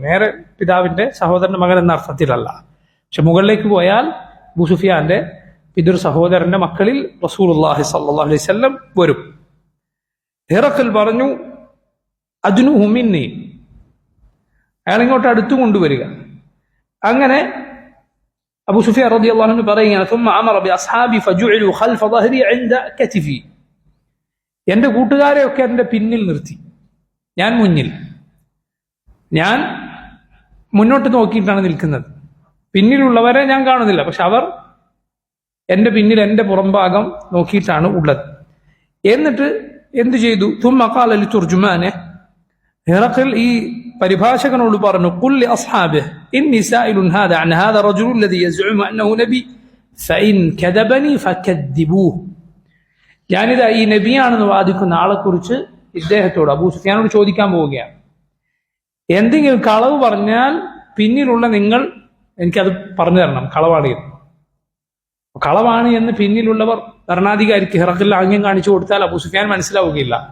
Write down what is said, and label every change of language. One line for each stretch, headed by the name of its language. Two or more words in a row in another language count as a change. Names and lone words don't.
Malayalam: നേരെ പിതാവിന്റെ സഹോദരന്റെ മകൻ എന്ന അർത്ഥത്തിലല്ല. പക്ഷെ മുകളിലേക്ക് പോയാൽ അബൂ സുഫിയാന്റെ പിതൃ സഹോദരന്റെ മക്കളിൽ റസൂലുള്ളാഹി
Arabic: صلى الله عليه وسلم
Malayalam: വരും. ഹിറഖൽ പറഞ്ഞു,
Arabic: أدنوه مني,
Malayalam: അയാൾ ഇങ്ങോട്ട് അടുത്തു കൊണ്ടുവരിക. അങ്ങനെ അബൂ സുഫിയാൻ
Arabic: رضي الله عنه
Malayalam: പറയുകയാണ്,
Arabic: ثم امر باصحابي فجعلوا خلف ظهري عند كتفي,
Malayalam: എന്റെ കൂട്ടുകാരെയൊക്കെ എന്റെ പിന്നിൽ നിർത്തി, ഞാൻ മുന്നിൽ. ഞാൻ മുന്നോട്ട് നോക്കിയിട്ടാണ് നിൽക്കുന്നത്, പിന്നിലുള്ളവരെ ഞാൻ കാണുന്നില്ല, പക്ഷെ അവർ എന്റെ പിന്നിൽ എന്റെ പുറംഭാഗം നോക്കിയിട്ടാണ് ഉള്ളത്. എന്നിട്ട് എന്തു ചെയ്തു?
Arabic: ثم قال لترجمانه,
Malayalam: ഹിറഖൽ ഈ പരിഭാഷകനോട് പറഞ്ഞു,
Arabic: قل لأصحابه إني سائل هذا عن هذا الرجل الذي يزعم أنه نبي فإن كذبني فكذبوه.
Malayalam: ഞാനിതാ ഈ നബിയാണെന്ന് വാദിക്കുന്ന ആളെക്കുറിച്ച് ഇദ്ദേഹത്തോട്, അബൂ സുഫിയാനോട് ചോദിക്കാൻ പോവുകയാണ്. എന്തെങ്കിലും കളവ് പറഞ്ഞാൽ പിന്നിലുള്ള നിങ്ങൾ എനിക്കത് പറഞ്ഞു തരണം, കളവാണ് എന്ന്. കളവാണ് എന്ന് പിന്നിലുള്ളവർ ഭരണാധികാരിക്ക് ഹിറഖിൽ ആംഗ്യം കാണിച്ചു കൊടുത്താൽ അബൂ സുഫിയാൻ മനസ്സിലാവുകയില്ല.